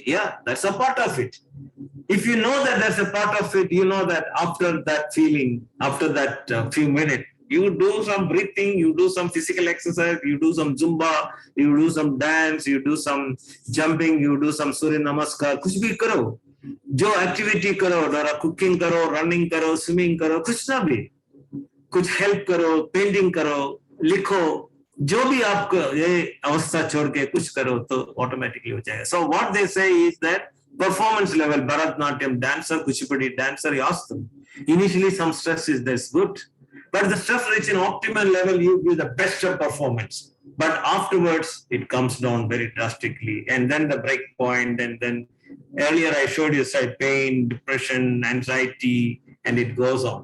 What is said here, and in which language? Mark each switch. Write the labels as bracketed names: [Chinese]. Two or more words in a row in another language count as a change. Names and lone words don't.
[English] Yeah, that's a part of it. If you know that that's a part of it, you know that after that feeling, after that few minutes, you do some breathing, you do some physical exercise, you do some Zumba, you do some dance, you do some jumping, you do some Surya Namaskar, [Hindi] कुछ भी करो. Jo activity karo, cooking karo, running karo, swimming karo, कुछ ना भी. Kuch help karo, painting करो, लिखो. जो भी आपको ये अवस्था छोड़ के कुछ करो तो ऑटोमेटिकली हो जाएगा. [English] So what they say is that performance level, Bharatnatyam dancer, Kuchipudi dancer, you ask them. Initially some stress is this good, but the stress reach an optimal level, you give the best of performance. But afterwards it comes down very drastically, and then the break point, and then earlier I showed you side pain, depression, anxiety, and it goes on.